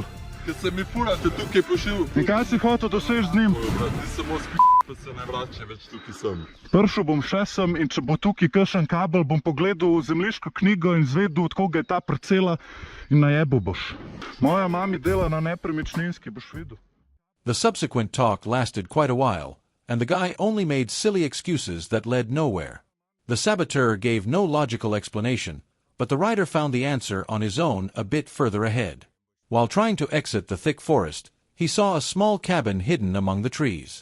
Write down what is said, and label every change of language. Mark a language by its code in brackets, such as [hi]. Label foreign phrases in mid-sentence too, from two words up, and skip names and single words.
[sl] Ker se mi furate tukaj pošil. In kaj si hotel doseči z njim? Ti samo pa se ne vrača več tukaj sem. Prišel bom še sem in če bo tukaj kakšen kabel, bom pogledal zemljiško knjigo in zvedel, od koga je ta parcela in najebil boš. Moja mami dela na nepremičninski, boš videl. [en] The subsequent talk lasted quite a while, and the guy only made silly excuses that led nowhere. The saboteur gave no logical explanation, but the rider found the answer on his own a bit further ahead. While trying to exit the thick forest, he saw a small cabin hidden among the trees.